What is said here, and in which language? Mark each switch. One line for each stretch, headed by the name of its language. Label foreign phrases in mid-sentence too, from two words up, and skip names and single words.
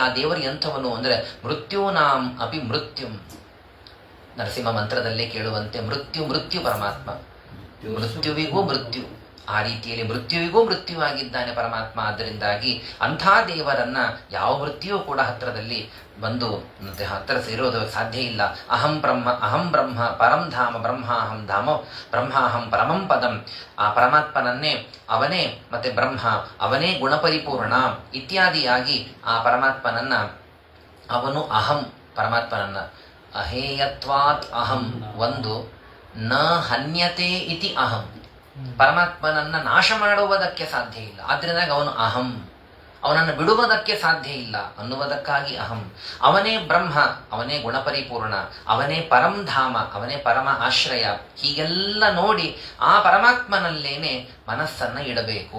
Kannada: ಆ ದೇವರು ಎಂಥವನು ಅಂದರೆ
Sanskrit: ಮೃತ್ಯೂನಾಂ ಅಪಿ ಮೃತ್ಯುಂ.
Kannada: ನರಸಿಂಹ ಮಂತ್ರದಲ್ಲೇ ಕೇಳುವಂತೆ ಮೃತ್ಯು ಪರಮಾತ್ಮ, ಮೃತ್ಯುವಿಗೂ ಮೃತ್ಯು, ಆ ರೀತಿಯಲ್ಲಿ ಮೃತ್ಯುವಿಗೂ ಮೃತ್ಯುವಾಗಿದ್ದಾನೆ ಪರಮಾತ್ಮ. ಆದ್ದರಿಂದಾಗಿ ಅಂಥ ದೇವರನ್ನ ಯಾವ ಮೃತ್ಯುವು ಕೂಡ ಹತ್ತಿರದಲ್ಲಿ ಬಂದು ಹತ್ತಿರ ಸೇರೋದಕ್ಕೆ ಸಾಧ್ಯ ಇಲ್ಲ.
Sanskrit: ಅಹಂ ಬ್ರಹ್ಮ ಪರಂ ಧಾಮ ಬ್ರಹ್ಮಾಹಂ ಧಾಮ ಬ್ರಹ್ಮಾಹಂ ಪರಮಂ ಪದಂ.
Kannada: ಆ ಪರಮಾತ್ಮನನ್ನೇ ಅವನೇ ಮತ್ತೆ ಬ್ರಹ್ಮ, ಅವನೇ ಗುಣಪರಿಪೂರ್ಣ ಇತ್ಯಾದಿಯಾಗಿ ಆ ಪರಮಾತ್ಮನನ್ನ ಅವನು ಅಹಂ, ಪರಮಾತ್ಮನನ್ನ
Sanskrit: ಅಹೇಯತ್ವಾತ್ ಅಹಂ
Kannada: ಒಂದು,
Sanskrit: ನ ಹನ್ಯತೆ ಇತಿ ಅಹಂ,
Kannada: ಪರಮಾತ್ಮನನ್ನ ನಾಶ ಮಾಡುವುದಕ್ಕೆ ಸಾಧ್ಯ ಇಲ್ಲ, ಆದ್ರಿಂದಾಗ ಅವನು ಅಹಂ, ಅವನನ್ನು ಬಿಡುವುದಕ್ಕೆ ಸಾಧ್ಯ ಇಲ್ಲ ಅನ್ನುವುದಕ್ಕಾಗಿ ಅಹಂ. ಅವನೇ ಬ್ರಹ್ಮ, ಅವನೇ ಗುಣಪರಿಪೂರ್ಣ, ಅವನೇ ಪರಂಧಾಮ, ಅವನೇ ಪರಮ ಆಶ್ರಯ. ಹೀಗೆಲ್ಲ ನೋಡಿ ಆ ಪರಮಾತ್ಮನಲ್ಲೇನೆ ಮನಸ್ಸನ್ನ ಇಡಬೇಕು.